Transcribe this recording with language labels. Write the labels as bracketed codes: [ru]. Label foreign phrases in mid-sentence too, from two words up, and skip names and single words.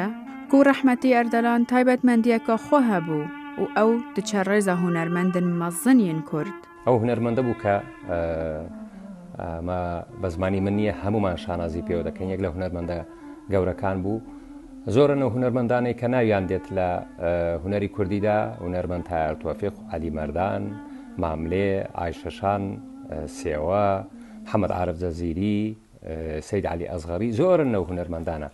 [ku] ku rehmetî Erdelan taybetmendiyeka xwe hebû û ew diçe rêza hunermendin mezin yên Kurd. Ew hunermende bû ke bە [ckb] زمانی من نییە هەمومان شانازی پێوە دەکەن. یەک لە هونەرمەندە گەورەکان بوو. زۆرن و هونەرمەندانەی کە ناویان دێت لە هونەری کوردیدا هونەرمەند تایار تۆفیق، عەلی مەردان، ماملێ، ئایشەشان، سێوە، محەممەد عارف جەزیری، سید علی ئەزغەری زۆرن نەو هونەرمەندانە.